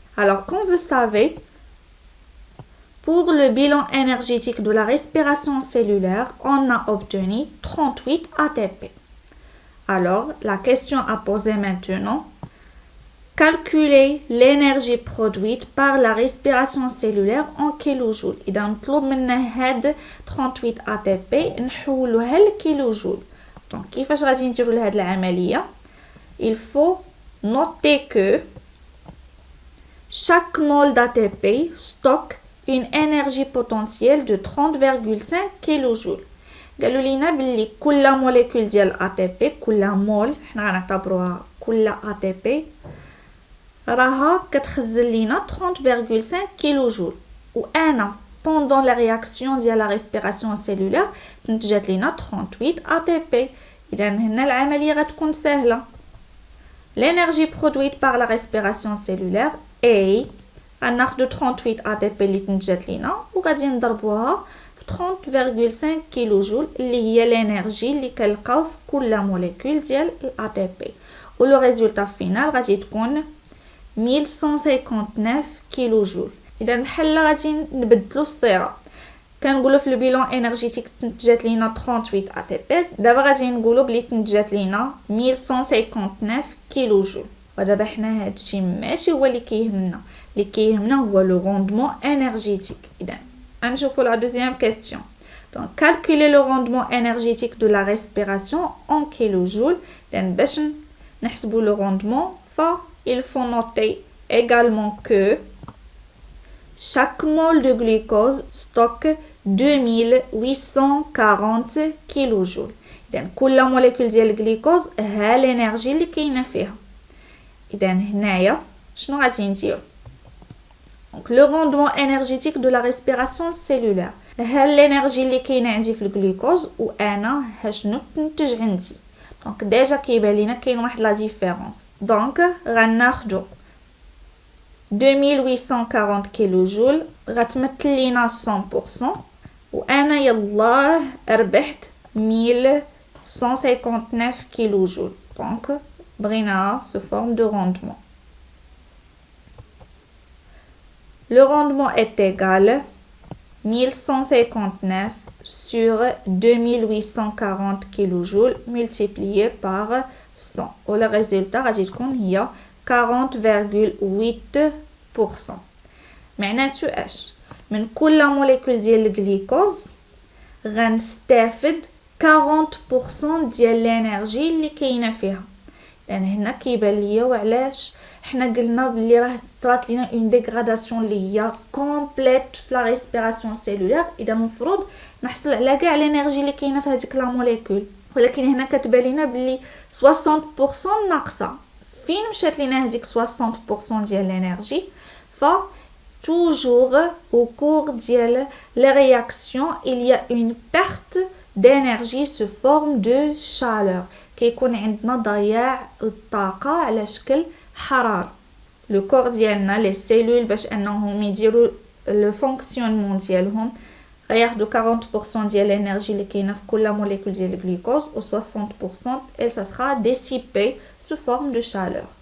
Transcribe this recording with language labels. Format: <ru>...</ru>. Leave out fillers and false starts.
<fr>Alors, comme vous savez, pour le bilan énergétique de la respiration cellulaire, on a obtenu 38 ATP. Alors, la question à poser maintenant, calculer l'énergie produite par la respiration cellulaire en kilojoules.</fr> <ar>إذا نطلب منا هاد 38 ATP نحولوها لكيلوجول. Donc, كيفاش غادي نديرو لهاد العملية؟</ar> <fr>Il faut noter que chaque mole d'ATP stocke une énergie potentielle de 30,5 kJ.</fr> <ar>قالوا لينا باللي كل موليكول ديال ATP كل مول حنا غنعتبروها كل ATP راها كتخزن لينا 30,5 kJ. وانا</ar> <fr>pendant la réaction</fr> <ar>ديال</ar> <fr>la respiration cellulaire</fr> <ar>نتجات لينا 38 ATP. إذا هنا العملية غتكون سهلة.</ar> <fr>L'énergie produite par la respiration cellulaire est</fr> <ar>غناخدو 38 ATP اللي تنتجات لينا وغادي نضربوها في 30,5 كيلوجول اللي هي الانرجي اللي كنلقاو في كل موليكول ديال الATP. ولو ريزولطا فينال غادي تكون 1159 كيلوجول. اذا بحال غادي نبدلو الصيغه كنقولوا في البيلون انرجيتيك تنتجات لينا 38 ATP دابا غادي نقولوا بلي تنتجات لينا 1159 كيلوجول. ودابا حنا هادشي ماشي هو اللي كيهمنا. اللي كيهمنا هو لو روندمون énergétique. اذا نشوفوا</ar> <fr>la deuxième question. Donc calculer le rendement énergétique de la respiration en kilojoules. Donc</fr> <ar>باش نحسبوا</ar> <fr>le rendement il faut noter également que chaque mole de glucose stocke 2840 kilojoules.</fr> <ar>إذن كل موليكول ديال الجلوكوز ها الانرجي اللي كاينه فيها. إذن هنايا شنو غادي نديرو؟</ar> <fr>Donc le rendement énergétique de la respiration cellulaire.</fr> <ar>ها الانرجي اللي كاينه عندي في الجلوكوز وانا ها شنو تنتج عندي. دونك ديجا كيبان لينا كاين واحد لا ديفيرونس. دونك غناخدو 2840 كيلوجول غتمثل لينا 100% وانا يلاه ربحت 1159 كيلوجول. دونك بغينا</ar> <fr>sous forme de rendement. Le rendement est égal 1159 sur 2840 kJ multiplié par 100. Et le résultat</fr> <ar>غادي تكون هي</ar> <fr>40,8%.</fr> <ar>معناتو اش؟ من كل موليكول ديال الجلوكوز غنستافد 40% ديال الانرجي اللي كاينه فيها. لان هنا كيبان ليا وعلاش حنا قلنا بلي راه طرات لينا اون ديغراداسيون اللي هي كومبليت في لا ريسبيراسيون سيلولير. اذا المفروض نحصل على كاع الانرجي اللي كاينه في هذيك لا موليكول، ولكن هنا كتبان لينا بلي 60% ناقصه. فين مشات لينا هذيك 60% ديال الانرجي؟</ar> <fr>ف toujours au cours ديال les réactions il y a une perte d'énergie sous forme de chaleur.</fr> <ar>كيكون عندنا ضياع الطاقه على شكل حراره. لو كور ديالنا لي سيلول باش انهم يديروا لو فونكسيونمون ديالهم غياخدوا 40% ديال الانرجي اللي كاينه في كل موليكول ديال الجلوكوز و 60%</ar> <fr>et ça sera dissipé sous forme de chaleur.</fr>